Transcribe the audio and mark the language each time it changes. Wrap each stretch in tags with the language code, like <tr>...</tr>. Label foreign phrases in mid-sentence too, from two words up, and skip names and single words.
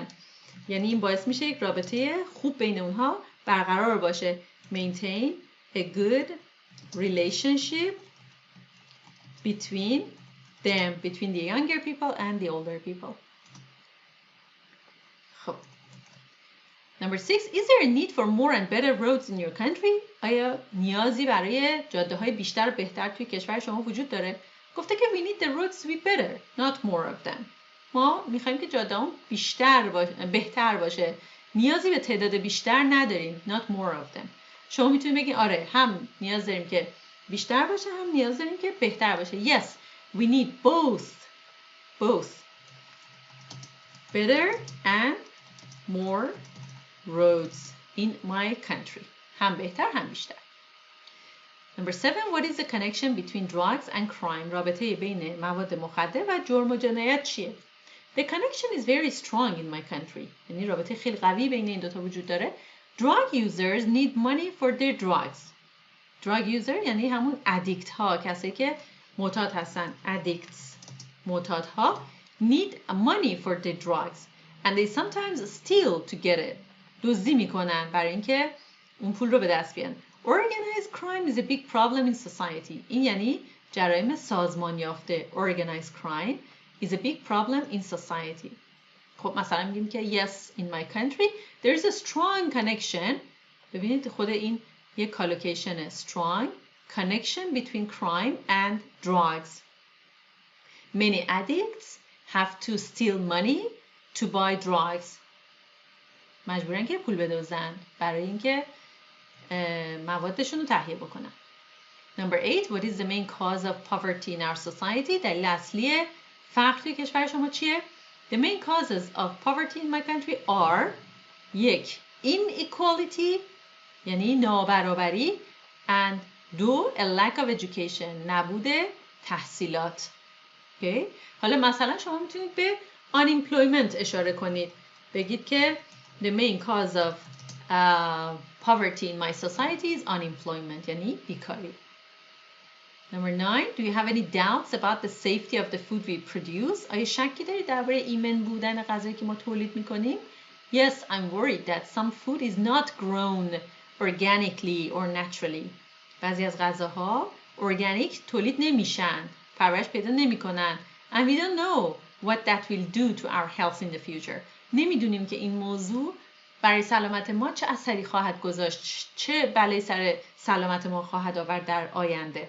<fa>یعنی این باعث میشه یک رابطه خوب بین اونها برقرار باشه.</fa> <en>Maintain a good relationship between them, between the younger people and the older people.</en> <fa>خب.</fa> <en>Number 6, is there a need for more and better roads in your country?</en> <fa>آیا نیازی برای جاده‌های بیشتر و بهتر توی کشور شما وجود داره؟ گفته که</fa> <en>we need the roads to be better, not more of them.</en> <fa>ما میخوایم که جاده‌ها بهتر باشه. نیازی به تعداد بیشتر نداریم,</fa> <en>not more of them.</en> <fa>شما میتونید بگید آره هم نیاز داریم که بیشتر باشه هم نیاز داریم که بهتر باشه.</fa> <en>Yes, we need both better and more roads in my country.</en> <fa>هم بهتر هم بیشتر.</fa> <en>Number 7, what is the connection between drugs and crime?</en> <fa>رابطه بین مواد مخدر و جرم و جنایت چیه؟</fa> <en>The connection is very strong in my country.</en> <fa>یعنی رابطه خیلی قوی بین این دوتا وجود داره.</fa> <en>Drug users need money for their drugs. Drug user</en> <fa>یعنی همون ادیکت ها، کسایی که معتاد هستن.</fa> <en>Addicts،</en> <fa>معتاد ها</fa> <en>need money for their drugs and they sometimes steal to get it.</en> <fa>دزدی میکنن برای اینکه اون پول رو به دست بیارن.</fa> <en>Organized crime is a big problem in society.</en> <fa>این یعنی جرایم سازمان یافته.</fa> <en>Organized crime is a big problem in society.</en> <fa>خب مثلا میگیم که</fa> <en>yes, in my country there is a strong connection.</en> <fa>ببینید خود این یک کالوکیشنه.</fa> <en>Strong connection between crime and drugs. Many addicts have to steal money to buy drugs.</en> <fa>مجبورن که پول بدزدن برای اینکه موادشون رو تهیه بکنن.</fa> <en>Number 8, what is the main cause of poverty in our society?</en> <fa>دلیل اصلی فقر توی کشور شما چیه؟</fa> <en>The main causes of poverty in my country are 1. Inequality</en> <fa>یعنی نابرابری</fa> <en>and 2. A lack of education</en> <fa>نبود تحصیلات.</fa> <en>Okay.</en> <fa>حالا مثلا شما میتونید به unemployment اشاره کنید. بگید که</fa> <en>the main cause of poverty in my society is unemployment</en> <fa>یعنی بیکاری.</fa> <en>Number 9, do you have any doubts about the safety of the food we produce?</en> <fa>آیا شکی دارید درباره ایمن بودن غذایی که ما تولید میکنیم؟</fa> <en>Yes, I'm worried that some food is not grown organically or naturally.</en> <fa>بعضی از غذاها ارگانیک تولید نمیشن، پرورش پیدا نمیکنن.</fa> <en>And we don't know what that will do to our health in the future.</en> <fa>نمیدونیم که این موضوع برای سلامت ما چه اثری خواهد گذاشت، چه بلایی سر سلامت ما خواهد آورد در آینده.</fa>